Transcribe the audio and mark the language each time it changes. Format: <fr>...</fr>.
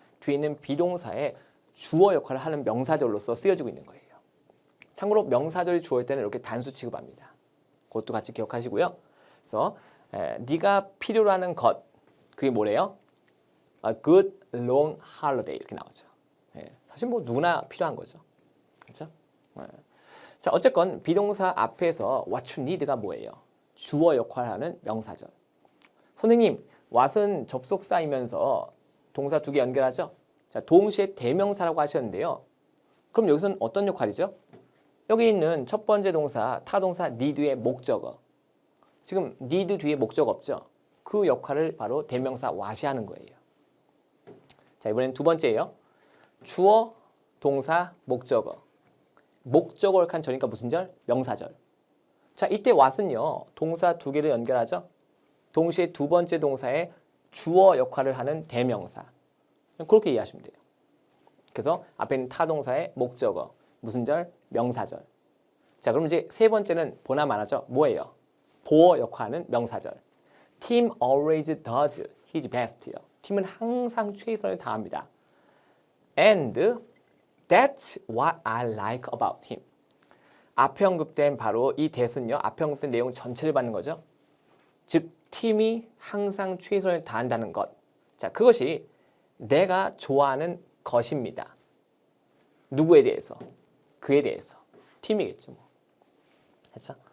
<ko>뒤에 있는 비동사의 주어 역할을 하는 명사절로서 쓰여지고 있는 거예요. 참고로 명사절이 주어일 때는 이렇게 단수 취급합니다. 그것도 같이 기억하시고요. 그래서 네가 필요로 하는 것, 그게 뭐래요?</ko> <en>A good long holiday</en> <ko>이렇게 나오죠. 사실 뭐 누구나 필요한 거죠. 그렇죠? 자, 어쨌건 비동사 앞에서</ko> <en>what you need</en> <ko>가 뭐예요? 주어 역할을 하는 명사절. 선생님, what은 접속사이면서 동사 두 개 연결하죠? 자, 동시에 대명사라고 하셨는데요. 그럼 여기서는 어떤 역할이죠? 여기 있는 첫 번째 동사, 타동사 need의 목적어. 지금 need 뒤에 목적 없죠? 그 역할을 바로 대명사 what이 하는 거예요. 자, 이번엔 두 번째예요. 주어, 동사, 목적어. 목적어 역할 절이니까 무슨 절? 명사절. 자, 이때 what은요. 동사 두 개를 연결하죠? 동시에 두 번째 동사의 주어 역할을 하는 대명사. 그렇게 이해하시면 돼요. 그래서 앞에 있는 타동사의 목적어. 무슨 절? 명사절. 자, 그럼 이제 세 번째는 보나마나죠. 뭐예요? 보어 역할하는 명사절.</ko> <en>Tim always does his best요.</en> <ko>팀은 항상 최선을 다합니다.</ko> <en>And that's what I like about him.</en> <ko>앞에 언급된 바로 이 that은요. 앞에 언급된 내용 전체를 받는 거죠. 즉, 팀이 항상 최선을 다한다는 것. 자, 그것이 내가 좋아하는 것입니다. 누구에 대해서? 그에 대해서. 팀이겠죠. 뭐. 그렇죠?</ko>